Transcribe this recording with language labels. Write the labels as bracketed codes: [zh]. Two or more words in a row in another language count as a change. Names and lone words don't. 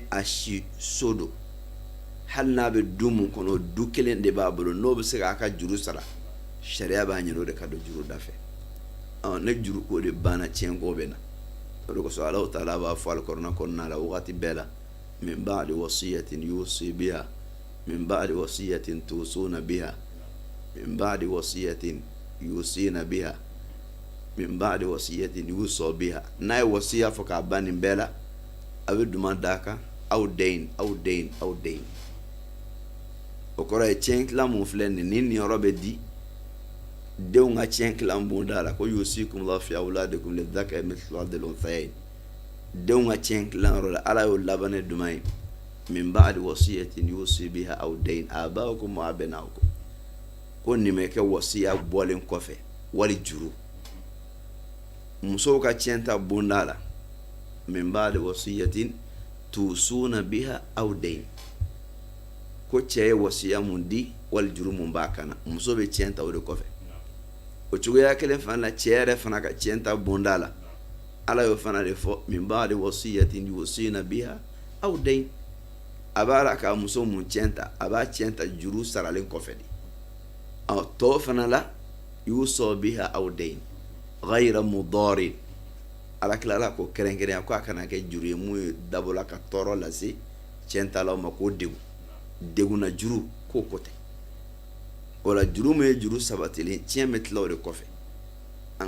[bm] a si so don hali n'a bɛ du mun kɔnɔ du kelen de b'a bolo n'o bɛ se k'a ka juru sara sariya b'a ɲini o de ka don juru da fɛ ne juru ko de banna tiɲɛ ko bɛ na o de kosɔn Alahu taala b'a fɔ alikɔrɔna kɔnɔna la wagati bɛɛ la [ar] من بعد وصية يوصي بها من بعد وصية توصون بها من بعد وصية يوصين بها من بعد وصية يوصى بها [bm] n'a ye wasiya fɔ k'a ban nin bɛɛ la a bɛ duma d'a kan aw den o kɔrɔ ye tiɲɛ tilan mun filɛ nin ni yɔrɔ bɛ di denw ka tiɲɛ tilan bon da la ko [ar] يوصيكم الله في أولادكم للذكر مثل حظ الأنثيين [bm] denw ka tiɲɛ tilan yɔrɔ la ala y'o laban ne duma ye [ar] من بعد وصية يوصي بها أو دين آباؤكم وأبناؤكم [bm] ko nin bɛ kɛ wasiya bɔlen kɔfɛ wali juru musow ka tiɲɛ ta bon da la [ar] من بعد وصية توصون بها أو دين [bm] ko cɛ ye wasiya mun di wali juru mun b'a kan na muso bɛ tiɲɛ ta o de kɔfɛ o cogoya kelen fana la cɛ yɛrɛ fana ka tiɲɛ ta bon da la ala y'o fana de fɔ [ar] من بعد وصية يوصين بها أو دين [bm] a b'a la ka muso mun tiɲɛ ta a b'a tiɲɛ ta juru saralen kɔfɛ de tɔ fana la [ar] يوصى بها أو دين غير مضار [bm] ala kilala ko kɛrɛnkɛrɛnya ko a kana kɛ juru ye mun ye dabɔla ka tɔɔrɔ lase tiɲɛ talaw ma ko degun na juru k'o ko tɛ o la juru min ye juru sabatilen tiɲɛ bɛ tila o de kɔfɛ an ka